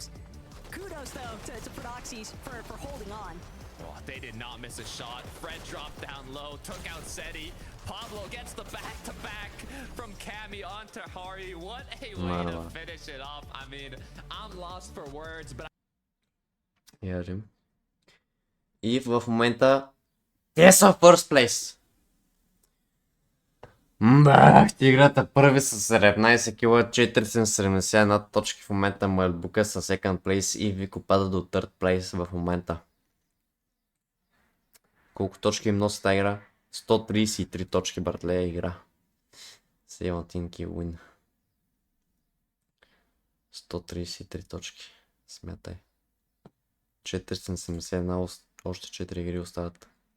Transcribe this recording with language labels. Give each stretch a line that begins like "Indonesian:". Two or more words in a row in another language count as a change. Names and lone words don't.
English: Kudos though to Fordoxy's for holding on. Oh, they did not miss a shot. Fred dropped down low, took out Seti. Pablo gets the back-to-back from Cami onto Hari. What a way to finish it off. I mean, I'm lost for words, but...
Bulgarian: Ярим. И в момента те са в
English: first place.
Bulgarian: Бах, ти играта първи с 17 кила, 471 точки в момента. Майлбука са
English: second place
Bulgarian: и Вико пада до
English: third place
Bulgarian: в момента. Колко точки им носи тази игра? 133 точки, братле, игра. 17
English: kill win.
Bulgarian: 133 точки. Смятай. 471, още 4 игри остават.